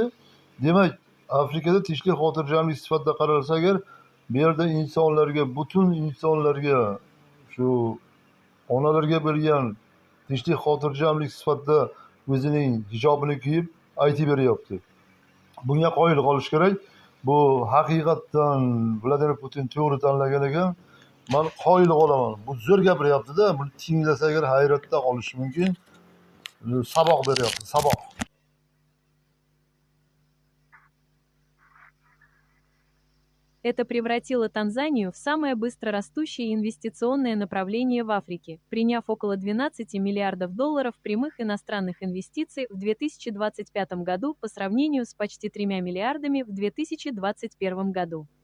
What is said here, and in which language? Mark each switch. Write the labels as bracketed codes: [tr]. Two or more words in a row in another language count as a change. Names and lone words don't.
[uz] Demak, Afrikada tinchlik xotirjamlik sifatida qaralsa agar, bu yerda insonlarga, butun insonlarga shu onalarga bo'lgan tinchlik xotirjamlik sifatida o'zining hijobini kiyib aytib beryapti. Bunga qoyil qolish kerak. Bu haqiqatdan Vladimir Putin to'g'ri tanlagan ekan. Men qoyil qolaman. Bu zo'r gapiryapti-da, buni tinglasa agar hayratda qolish mumkin. Saboq beryapti, saboq. [ru] Это превратило Танзанию в самое быстрорастущее инвестиционное направление в Африке, приняв около 12 миллиардов долларов прямых иностранных инвестиций в 2025 году по сравнению с почти 3 миллиардами в 2021 году.